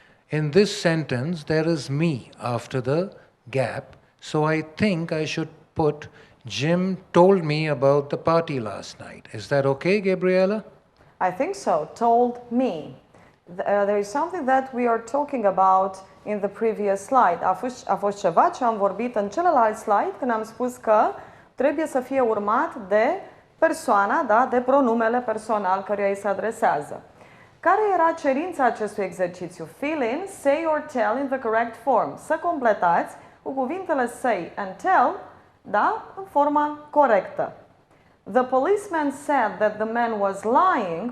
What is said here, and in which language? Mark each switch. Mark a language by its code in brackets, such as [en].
[en] In this sentence, there is me after the gap, so I think I should put Jim told me about the party last night. Is that okay, Gabriela? I think so. Told me. There is something that we are talking about in the previous slide. [ro] A fost ceva ce am vorbit în celălalt slide când am spus că trebuie să fie urmat de persoana, da, de pronumele personal căruia îi se adresează. Care era cerința acestui exercițiu? [en] Fill in, say or tell in the correct form. [ro] Să completați cu cuvintele say and tell, da, în forma corectă. [en] The policeman said that the man was lying.